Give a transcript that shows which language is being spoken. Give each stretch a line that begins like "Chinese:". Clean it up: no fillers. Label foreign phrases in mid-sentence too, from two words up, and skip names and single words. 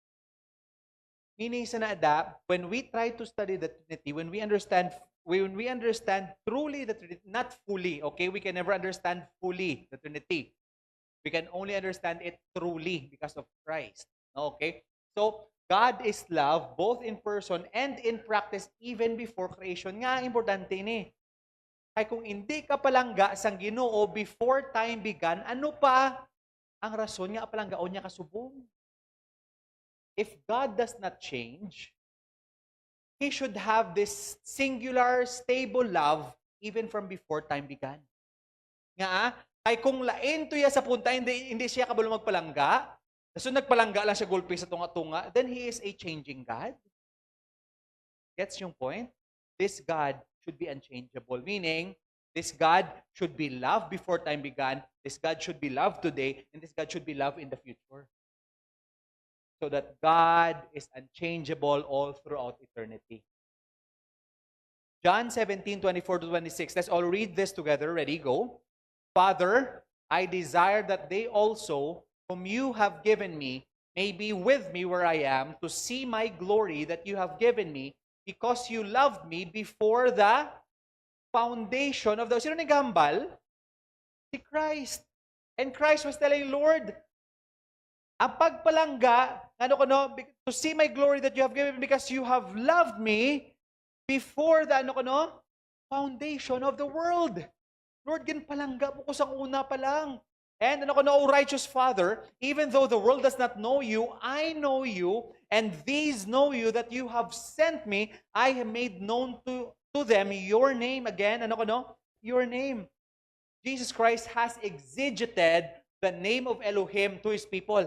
English: Meaning
Hiligaynon: sa naada,
English: when we try to study the Trinity, when we understand truly the Trinity, not fully, okay? We can never understand fully the Trinity. We can only understand it truly because of Christ. Okay? So, God is love both in person and in practice even before creation.
Hiligaynon: Nga, importante ni. Kaya kung hindi ka palangga sang Ginoo
English: before time began,
Hiligaynon: ano pa ang rason nga palanggaon niya kasubong?
English: If God does not change, He should have this singular, stable love even from before time began.
Hiligaynon: Nga, ay kung lain to ya sa punta, hindi siya kabalo magpalangga, so nagpalangga lang siya gulpi sa tunga-tunga,
English: then He is a changing God.
Filipino: Gets yung point?
English: This God should be unchangeable. Meaning, this God should be loved before time began, this God should be loved today, and this God should be loved in the future. So that God is unchangeable all throughout eternity. John 17:24-26. Let's all read this together. Ready? Go. Father, I desire that they also, whom you have given me, may be with me where I am, to see my glory that you have given me, because you loved me before the foundation of the...
Hiligaynon: Sino nagambal? Si Christ.
English: And Christ was telling, Lord,
Hiligaynon: ang pagpalangga,
English: to see my glory that you have given me because you have loved me before the foundation of the world. Lord,
Hiligaynon: ginpalangga mo ko sa una pa lang.
English: And O righteous Father, even though the world does not know you, I know you, and these know you that you have sent me. I have made known to them your name. Again, your name. Jesus Christ has exegeted the name of Elohim to His people.